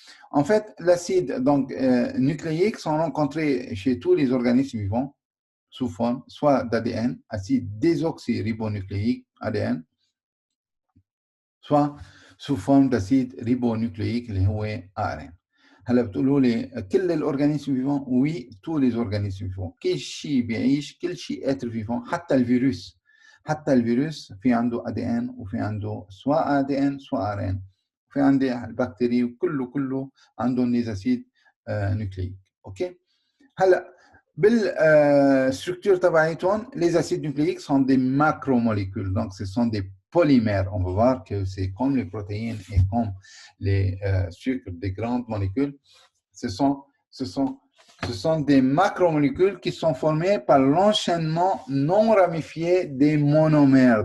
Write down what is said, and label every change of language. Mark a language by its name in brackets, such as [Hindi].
[French] En fait, l'acide donc nucléique sont rencontrés chez tous les organismes vivants sous forme soit d'ADN, acide désoxyribonucléique, ADN, soit sous forme d'acide ribonucléique, [Arabic] اللي هو [French] ARN. [Arabic] هلا بتقولوا لي كل الأورجانيزم [French] vivants؟ Oui, tous les organismes vivants. [Arabic] كل شيء بيعيش، كل شيء [French] être vivant، [Arabic] حتى الفيروس. حتى الفيروس في عنده ADN وفي عنده سواء ADN سواء ARN. في عندي البكتيري وكله عندهم [French] les acides nucléiques. OK؟ [Arabic] هلا بالstructure تبعيتهم [French] les acides nucléiques sont des macromolécules, donc ce sont des polymères. On va voir que c'est comme les protéines et comme les sucres des grandes molécules. Ce sont des macromolécules qui sont formées par l'enchaînement non ramifié des monomères.